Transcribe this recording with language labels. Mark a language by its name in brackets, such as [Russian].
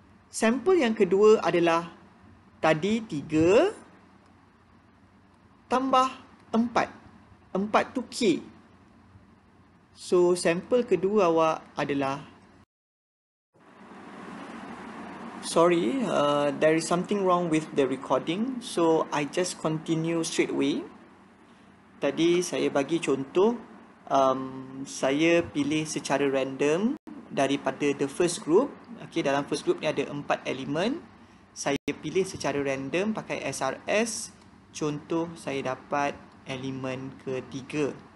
[Malay] Sampel yang kedua adalah tadi 3 tambah 4. 4 tu K. So, sampel kedua awak adalah... [English] Sorry, there is something wrong with the recording. So, I just continue straight away. [Malay] Tadi saya bagi contoh. Saya pilih secara random daripada [English] the first group. [Malay] Okay, dalam first group ni ada 4 elemen. Saya pilih secara random pakai SRS. Contoh, saya dapat elemen ketiga.